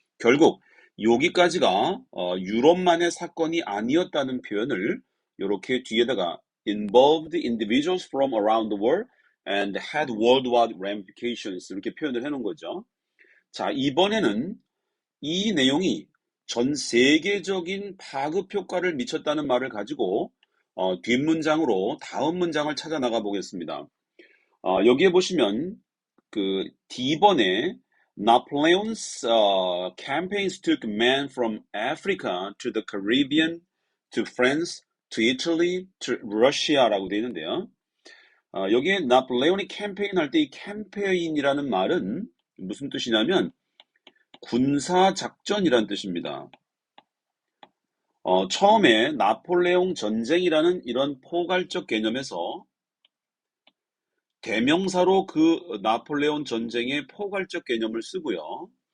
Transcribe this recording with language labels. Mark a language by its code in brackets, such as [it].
[ko] 결국 여기까지가 유럽만의 사건이 아니었다는 표현을 이렇게 뒤에다가 [en] involved individuals from around the world and had worldwide ramifications [ko] 이렇게 표현을 해놓은 거죠. 자, 이번에는 이 내용이 전 세계적인 파급 효과를 미쳤다는 말을 가지고 뒷문장으로 다음 문장을 찾아 나가 보겠습니다. 여기에 보시면 그 D번에 [en] Napoleon's campaigns took men from Africa to the Caribbean, to France, to Italy, to Russia [ko] 라고 되어 있는데요. 여기에 나폴레온이 캠페인 할 때 이 캠페인이라는 말은 무슨 뜻이냐면 군사작전이란 뜻입니다. 처음에 나폴레옹 전쟁이라는 이런 포괄적 개념에서 대명사로 그 나폴레온 전쟁의 포괄적 개념을 쓰고요.